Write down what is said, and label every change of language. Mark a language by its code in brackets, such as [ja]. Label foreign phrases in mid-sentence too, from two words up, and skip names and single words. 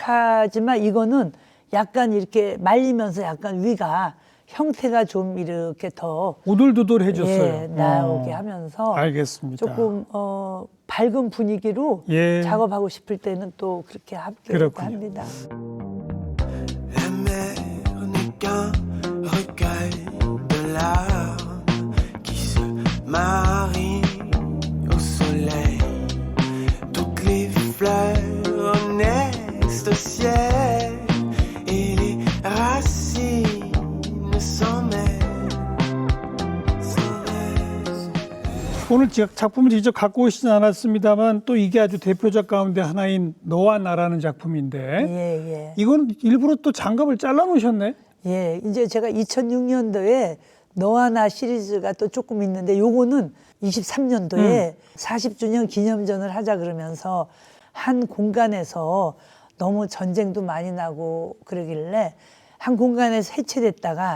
[ko] 납작하지만 이거는 약간 이렇게 말리면서 약간 위가 형태가 좀 이렇게 더 오돌도돌해졌어요. 예, 나오게 하면서 알겠습니다. 조금 밝은 분위기로 예. 작업하고 싶을 때는 또 그렇게 그렇군요. 합니다. [fr] La mer n'est qu'un recueil de larmes qui se marient au soleil. Toutes les fleurs naissent au ciel et les racines s'en mêlent. [ko] 오늘 작품을 직접 갖고 오시진 않았습니다만 또 이게 아주 대표작 가운데 하나인 너와 나라는 작품인데 예, 예. 이건 일부러 또 장갑을 잘라 놓으셨네. 예, 이제 제가 2006년도에 너와 나 시리즈가 또 조금 있는데 요거는 23년도에 40주년 기념전을 하자 그러면서 한 공간에서 너무 전쟁도 많이 나고 그러길래 한 공간에서 해체됐다가